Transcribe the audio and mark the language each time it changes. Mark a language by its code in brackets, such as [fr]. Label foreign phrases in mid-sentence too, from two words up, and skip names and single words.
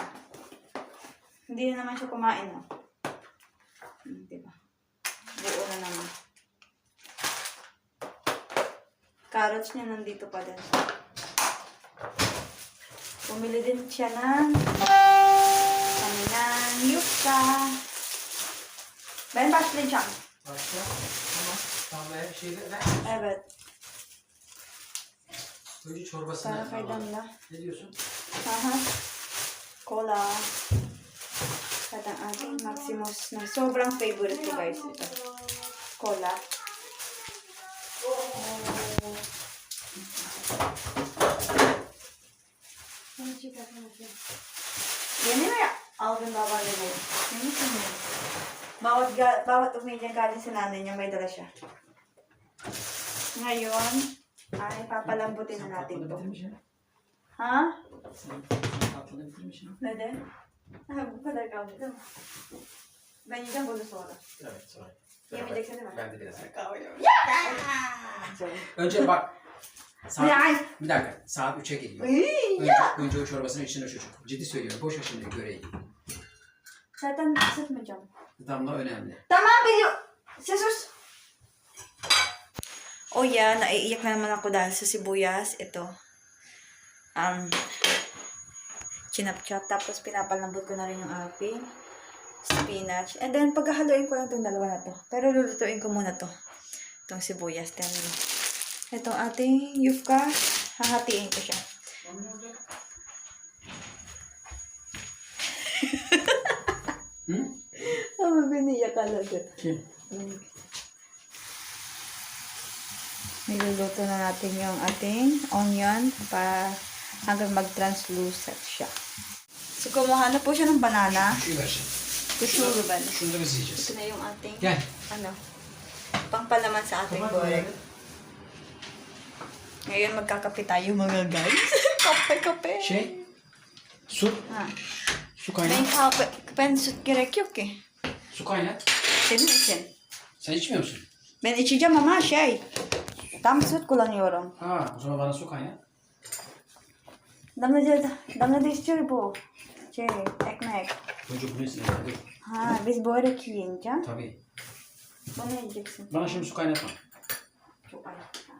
[tl] Hindi na naman siya kumain, no? Diba? Buo na naman. Carrots niya nandito pa din. Bumili din siya ng kaninang yuka. [tr] Ben başlayın can. Başla. Tamam. Tamam. Evet. Önce çorbasını [tl] Para kay Damla. [tr] Ne diyorsun? Aha. Cola. [tl] At ang ating Maximus na sobrang favorite ko guys ito. Cola. Yan na ya. Alvin baba na yun. Bawat umidyang galing sa nanay niya may dala siya. Ngayon, ay papalambutin na natin ito. Ha? [tr] Tatlını bitirmişim. Neden? Ha, bu kadar kaldı değil mi? Ben yiyeceğim bunu sonra. Evet sonra. Yemeyeceksin değil mi? Ben de biraz kahve yiyeceğim. Sorry. Önce bak. Ya. Bir dakika. Saat 3'e geliyor. Önce o çorbasını içine çocuk. Ciddi söylüyorum. Boş ver şimdi göreyi. Zaten ısıtmayacağım. Damla önemli. Tamam biliyorum. Sus. [tl] O yan, naiiyak na naman ako dahil sa sibuyas. Ito. Chinap-chop. Tapos pinapalambot ko na rin yung aking spinach. [en] And then [tl] paghahaluin ko lang itong dalawa na to. Pero lulutuin ko muna to. Itong sibuyas. Then itong ating yufka. Hahatiin ko siya. [tr] Ama beni yakaladı. Kim? [tl] Niluluto na natin yung ating onion para hanggang mag-translucent siya. So, kumuha na po siya ng banana. [tr] Şunu ver şimdi. [tl] Kusuro ba? [tr] Şunu da biz yiyeceğiz. [tl] Ito na yung ating, [tr] Gel. [tl] pangpalaman sa ating burek. Ngayon, magkakape tayo mga guys. Kape. [tr] Şey. Su. Ha. Su Ben kaynat. ben süt gerek yok ki. Su kaynat. Senin için. Sen içmiyor musun? Ben içeceğim ama tam süt kullanıyorum. Ha, o zaman bana su kaynat. Damla da istiyor bu. Ekmek. Önce bunu istedim. Dur. Ha, biz börek yiyince. Tabii. Bunu yiyeceksin. Bana şimdi su kaynatma. Çok ayıp.